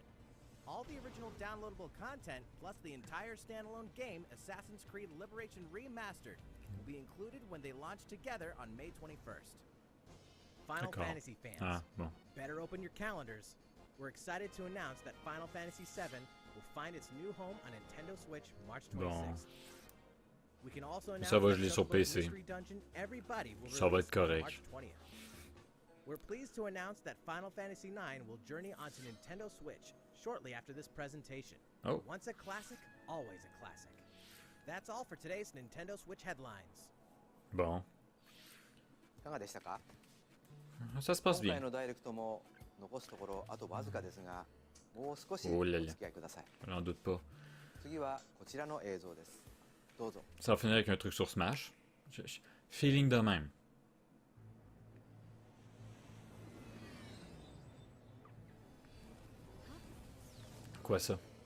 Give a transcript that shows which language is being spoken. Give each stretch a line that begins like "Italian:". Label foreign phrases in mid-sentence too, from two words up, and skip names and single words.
English: All the original downloadable content, plus the entire standalone game, Assassin's Creed Liberation Remastered, will be included when they launch together on May 21st. Final Fantasy fans,
French: Ah, bon.
English: better open your calendars. We're excited to announce that Final Fantasy VII will find its new home on Nintendo Switch March 26th.
French: Bon.
English: We can also announce
French: Ça va,
English: that
French: je l'ai sur
English: Chocobo's
French: PC.
English: Mystery Dungeon Everybody will
French: Ça va
English: release
French: être correct.
English: on March 20th. We're pleased to announce that Final Fantasy IX will journey onto Nintendo Switch shortly after this presentation. Oh. Once a classic, always a classic. That's all for today's Nintendo Switch headlines.
French: Bon.
Japanese: いかがでしたか？
French: Ça se passe
Japanese: 今
French: bien.
Japanese: 回のダイレクトも残すところあとわずかですが、もう少し Oh お
French: là
Japanese: 付
French: là.
Japanese: き合いください。
French: J'en doute pas.
Japanese: 次はこちらの映像です。どうぞ。
French: Ça va finir avec un truc sur Smash. Feeling de même. Quoi ça?